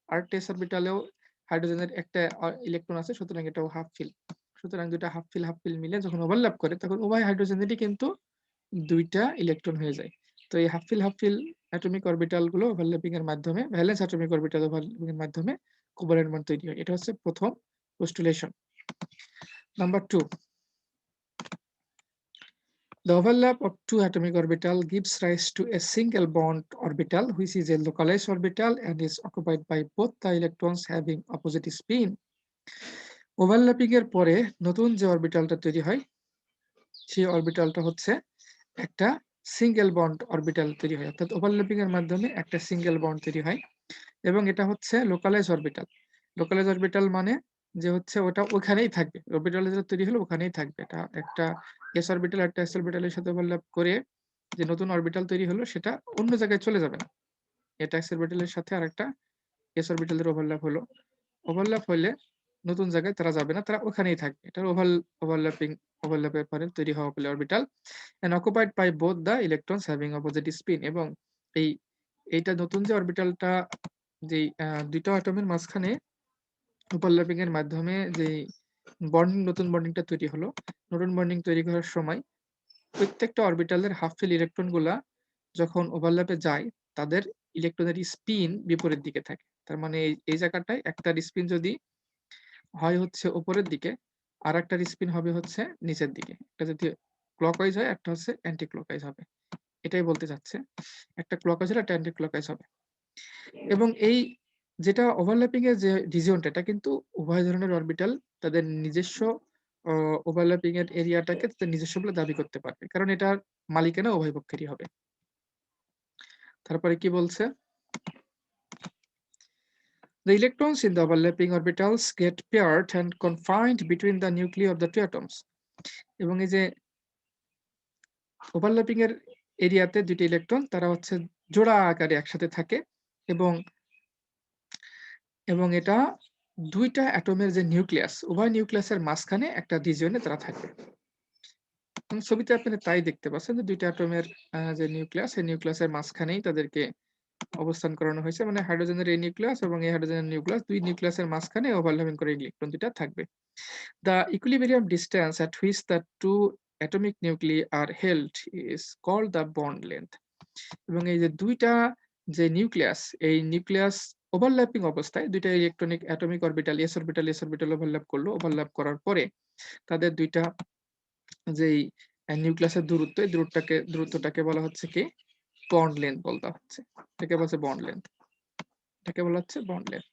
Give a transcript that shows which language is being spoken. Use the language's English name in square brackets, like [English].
[Bangla] আরেকটা এস অরবিটালেও হাইড্রোজেনের একটা ইলেকট্রন আছে, সুতরাং এটাও হাফ ফিল। সুতরাং দুইটা হাফ ফিল মিলে যখন ওভারল্যাপ করে তখন উভয় হাইড্রোজেনেরই কিন্তু দুইটা ইলেকট্রন হয়ে যায়। তো এই হাফ ফিল অ্যাটমিক অরবিটাল গুলো ওভারল্যাপিং এর মাধ্যমে, ভ্যালেন্স অ্যাটমিক অরবিটাল ওভারল্যাপিং এর মাধ্যমে কোভ্যালেন্ট বন্ড তৈরি হয়। এটা হচ্ছে প্রথম পোস্টুলেশন। [English] Number 2, the overlap of two atomic orbital gives rise to a single bond orbital which is a localized orbital and is occupied by both the electrons having opposite spin. [Bangla] Overlapping এর পরে নতুন যে অরবিটালটা তৈরি হয় সেই অরবিটালটা হচ্ছে একটা সিঙ্গেল বন্ড অরবিটাল তৈরি হয়, অর্থাৎ ওভারল্যাপিং এর মাধ্যমে একটা সিঙ্গেল বন্ড তৈরি হয় এবং এটা হচ্ছে লোকালাইজ অরবিটাল। লোকালাইজ অরবিটাল মানে যে হচ্ছে ওটা ওখানেই থাকবে, অরবিটাল যেটা তৈরি হলো ওখানেই থাকবে। এটা একটা এস অরবিটাল একটা এস অরবিটালের সাথে ওভারল্যাপ করে যে নতুন অরবিটাল তৈরি হলো সেটা অন্য জায়গায় চলে যাবে না। এটা এস অরবিটালের সাথে আরেকটা এস অরবিটালের ওভারল্যাপ হলো, ওভারল্যাপ হলে নতুন জায়গায় তারা যাবে না, তারা ওখানেই থাকবে। এটার ওভারল্যাপের পরে তৈরি হওয়া বলে orbital [English] and occupied by both the electrons having opposite spin। [Bangla] এবং এইটা নতুন যে অরবিটালটা যে দুইটা অ্যাটমের মাঝখানে ওভারল্যাপিং এর মাধ্যমে যে নতুন বন্ডিংটা তৈরি হলো, নতুন বন্ডিং তৈরি করার সময় প্রত্যেকটা অরবিটালের হাফ ফিল ইলেকট্রন গুলা যখন ওভারল্যাপে যায় তাদের ইলেকট্রনের স্পিন বিপরীত দিকে থাকে। তার মানে এই জায়গাটায় একটার স্পিন যদি হয় হচ্ছে উপরের দিকে আর একটার স্পিন হবে হচ্ছে নিচের দিকে, এটা যদি ক্লকওয়াইজ হয় একটা হচ্ছে অ্যান্টি ক্লকওয়াইজ হবে। এটাই বলতে চাচ্ছে, একটা ক্লকওয়াইজ হলে একটা অ্যান্টি ক্লকওয়াইজ হবে। এবং এই যেটা ওভারল্যাপিং এর যে রিজিয়নটা এটা কিন্তু উভয় ধরনের অরবিটাল তাদের নিজস্ব ওভারল্যাপিং এর এরিয়াটাকে তাদের নিজস্ব বলে দাবি করতে পারবে, কারণ এটার মালিকানা উভয় পক্ষেরই হবে। তারপরে কি বলছে? [English] The electrons in the overlapping orbitals get paired and confined between the nuclei of the two atoms. [Bangla] এবং এই যে ওভারল্যাপিং এর এরিয়াতে দুটি ইলেকট্রন তারা হচ্ছে জোড়া আকারে একসাথে থাকে এবং এটা দুইটা অ্যাটমের যে নিউক্লিয়াস, উভয় নিউক্লিয়াসের মাঝখানে একটা রিজিয়নে তারা থাকবে। ছবিতে আপনারা তাই দেখতে পাচ্ছেন যে দুইটা অ্যাটমের যে নিউক্লিয়াস, এই নিউক্লিয়াসের মাঝখানেই তাদেরকে অবস্থান করানো হয়েছে। মানে হাইড্রোজেনের এই নিউক্লিয়াস এবং এই হাইড্রোজেনের নিউক্লিয়াস, দুই নিউক্লিয়াসের মাঝখানে ওভারল্যাপিং করে ইলেকট্রন দুইটা থাকবে। [English] The equilibrium distance at which the two atomic nuclei are held is called the bond length. [Bangla] এবং এই যে দুইটা যে নিউক্লিয়াস, এই নিউক্লিয়াস ওভারল্যাপিং অবস্থায় দুইটা electronic atomic orbital S orbital overlap করলো, ওভারল্যাপ করার পরে তাদের দুইটা যেই নিউক্লিয়াসের দূরত্ব, এই দূরত্বটাকে বলা হচ্ছে কি বন্ড লেন্থ বলতে হচ্ছে, এটাকে বলছে বন্ড লেন্থ। এটাকে বলা হচ্ছে বন্ড লেন্থ।